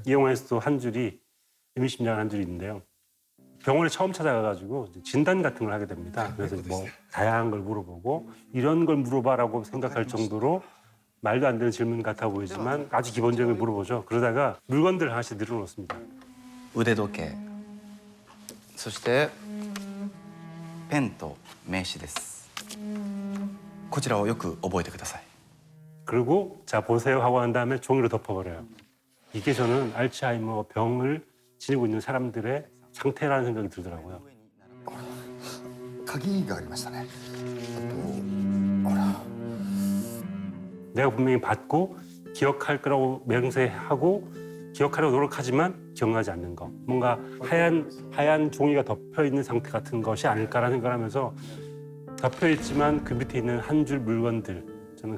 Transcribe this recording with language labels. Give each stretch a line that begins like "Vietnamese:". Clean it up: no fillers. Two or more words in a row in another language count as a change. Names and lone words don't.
Korean: 이 영화에서도 한 줄이 의미심장한 한 줄이 있는데요. 병원에 처음 찾아가가지고 이제 진단 같은 걸 하게 됩니다. 그래서 뭐 다양한 걸 물어보고 이런 걸 물어봐라고 생각할 정도로 말도 안 되는 질문 같아 보이지만 아주 기본적인 걸 물어보죠. 그러다가 물건들 하나씩 늘어놓습니다.
Japanese: 腕時計そしてペンと名刺ですこちらをよく覚えてください
Korean: 그리고 자 보세요 하고 난 다음에 종이로 덮어버려요. 이게 저는 알츠하이머 병을 지니고 있는 사람들의 상태라는 생각이 들더라고요.
Japanese: 鍵がありましたねあとほら
Korean: 내가 분명히 받고 기억할 거라고 맹세하고 기억하려고 노력하지만 기억나지 않는 거. 뭔가 하얀 종이가 덮여 있는 상태 같은 것이 아닐까라는 생각을 하면서 덮여 있지만 그 밑에 있는 한 줄 물건들.